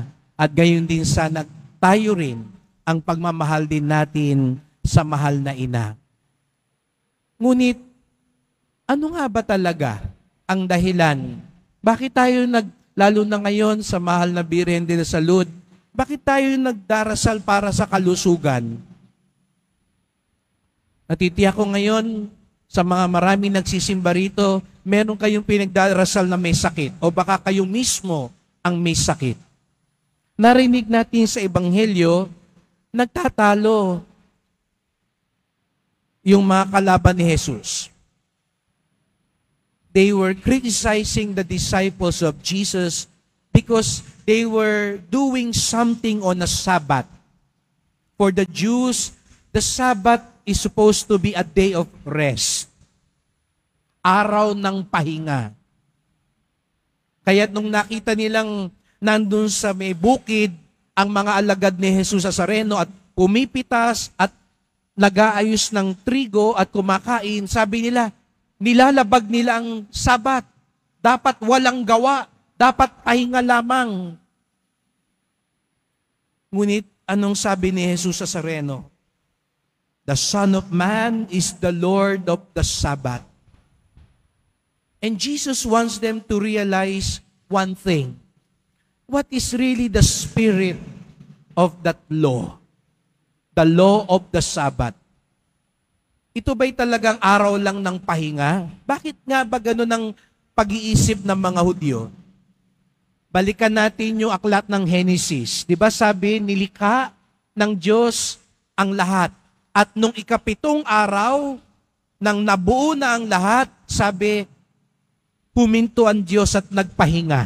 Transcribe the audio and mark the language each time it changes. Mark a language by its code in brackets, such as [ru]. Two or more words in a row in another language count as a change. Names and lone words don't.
[tl] At gayon din sana tayo rin ang pagmamahal din natin sa mahal na ina. Ngunit, ano nga ba talaga ang dahilan? Bakit tayo lalo na ngayon sa mahal na Birhen de la Salud, bakit tayo nagdarasal para sa kalusugan? Natitiyak ko ngayon sa mga maraming nagsisimba rito, meron kayong pinagdarasal na may sakit o baka kayo mismo ang may sakit. Narinig natin sa Ebanghelyo, nagtatalo yung mga kalaban ni Jesus. [en] They were criticizing the disciples of Jesus because they were doing something on a Sabbath. For the Jews, the Sabbath is supposed to be a day of rest. [tl] Araw ng pahinga. Kaya nung nakita nilang nandun sa may bukid ang mga alagad ni Jesus Nazareno at pumipitas at nag-aayos ng trigo at kumakain, sabi nila, nilalabag nila ang Sabat. Dapat walang gawa. Dapat pahinga lamang. Ngunit, anong sabi ni Jesus Nazareno? [en] The Son of Man is the Lord of the Sabbath. And Jesus wants them to realize one thing. What is really the spirit of that law? The law of the Sabbath. [tl] Ito ba'y talagang araw lang ng pahinga? Bakit nga ba ganun ang pag-iisip ng mga Hudyo? Balikan natin yung aklat ng Genesis. Di ba sabi, nilikha ng Diyos ang lahat. At nung ikapitong araw, nang nabuo na ang lahat, sabi, huminto ang Diyos at nagpahinga.